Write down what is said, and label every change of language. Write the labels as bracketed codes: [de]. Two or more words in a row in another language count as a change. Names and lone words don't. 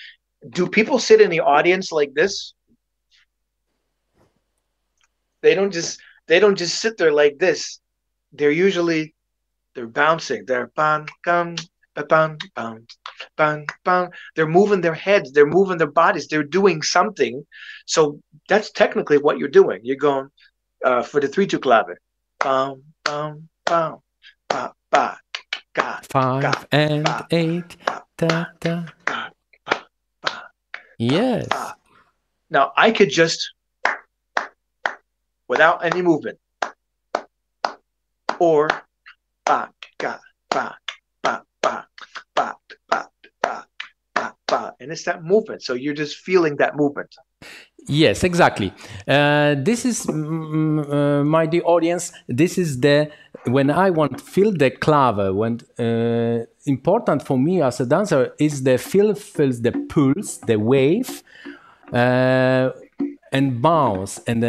[en] Do people sit in the audience like this? They don't just sit there like this. They're bouncing. They're bang, bang, bang, bang, bang, bang. They're moving their heads. They're moving their bodies. They're doing something. So that's technically what you're doing. You're going for the 3/2 clave. Bam, bam, bam, ba, ba, ga, 5 ga, and ba, 8. ba, Da, da. ba, ba, ba, Yes. ba. Now I could just, without any movement, or ba, ga, ba, ba, ba, ba, ba, ba, ba, ba, and it's that movement. So you're just feeling that movement. Yes, exactly. This is my dear audience. This is when I want to feel the clave. When important for me as a dancer is feels the pulse, the wave, and bounce.